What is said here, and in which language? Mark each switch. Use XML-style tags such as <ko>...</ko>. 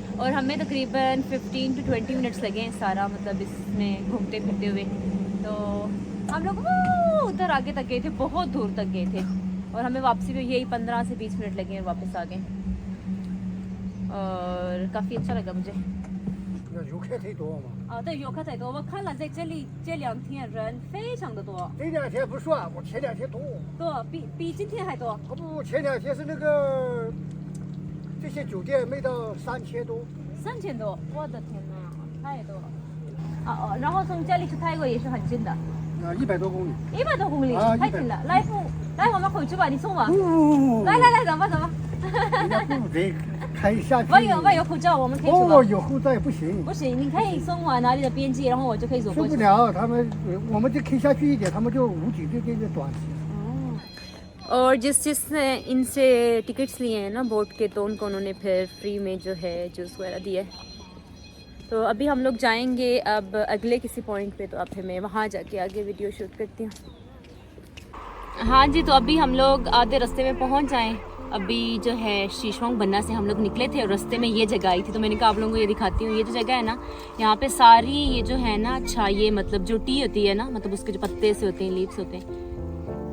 <hi>और हमें तकरीबन 15 to 20 मिनट्स लगे हैं सारा मतलब इसमें घूमते फिरते हुए। तो हम लोग वो उधर आगे तक गए थे, बहुत दूर तक गए थे और हमें वापसी में यही 15 से 20 मिनट लगे और वापस आ गए और काफ़ी अच्छा लगा मुझे।</hi> <zh>那游客忒多嘛。对，游客太多，我看了在这里这2天人非常的多，这2天不算，我前2天多。多比今天还多。哦不，前2天是那个这些酒店没到3000多。 3000多，我的天哪，太多了。然后从这里去泰国也是很近的。 100多公里。 100多公里，太近了。来我们回去吧，你送我。不，来，走吧。人家不得开下去。我有护照，我们可以去吧。有护照也不行。不行，你可以送我哪里的边界，然后我就可以走过去。去不了，我们就开下去一点，他们就无几对短期。</zh> <hi>और जिसने इनसे टिकट्स लिए हैं ना बोट के, तो उनको उन्होंने फिर फ्री में जो है जूस वगैरह दिया है। तो अभी हम लोग जाएंगे अब अगले किसी पॉइंट पे, तो अब फिर मैं वहाँ जाके आगे वीडियो शूट करती हूँ। हाँ जी, तो अभी हम लोग आधे रास्ते में पहुँच जाएँ। अभी जो है शीशवांग बन्ना से हम लोग निकले थे और रास्ते में ये जगह आई थी, तो मैंने कहा आप लोगों को ये दिखाती हूँ। ये जो जगह है ना, यहाँ पे सारी ये जो है ना, अच्छा ये मतलब जो टी होती है ना, मतलब उसके जो पत्ते से होते हैं, लीव्स होते हैं।</hi>